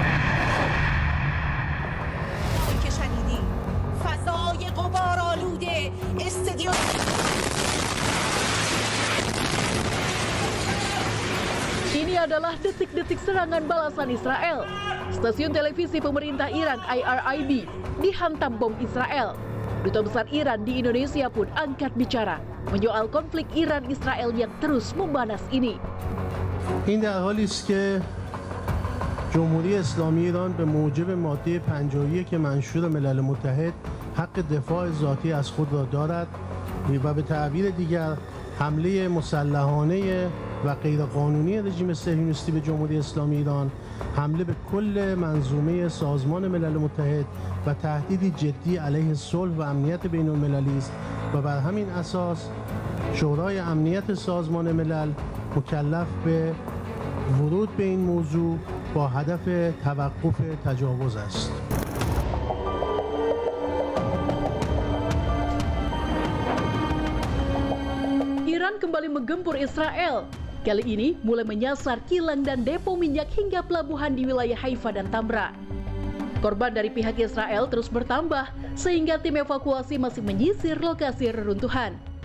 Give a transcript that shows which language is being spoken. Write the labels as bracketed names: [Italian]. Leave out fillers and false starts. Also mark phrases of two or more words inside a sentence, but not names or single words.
[Indonesian] Ini adalah detik-detik serangan balasan Israel. Stasiun televisi pemerintah Iran IRIB dihantam bom Israel. Duta besar Iran di Indonesia pun angkat bicara menyoal konflik Iran-Israel yang terus memanas ini. [Persian] این در حالی است که جمهوری اسلامی ایران به موجب ماده 51 منشور ملل متحد حق دفاع ذاتی از خود را دارد و به تعبیر دیگر حمله مسلحانه و غیرقانونی رژیم صهیونیستی به جمهوری اسلامی ایران حمله به کل منظومه سازمان ملل متحد و تهدیدی جدی علیه صلح و امنیت بین المللی است و بر همین اساس شورای امنیت سازمان ملل مکلف به ورود به این موضوع با هدف توقف تجاوز است. [Indonesian] Iran kembali menggempur Israel. Kali ini mulai menyasar kilang dan depo minyak hingga pelabuhan di wilayah Haifa dan Tamra. Korban dari pihak Israel terus bertambah sehingga tim evakuasi masih menyisir lokasi reruntuhan.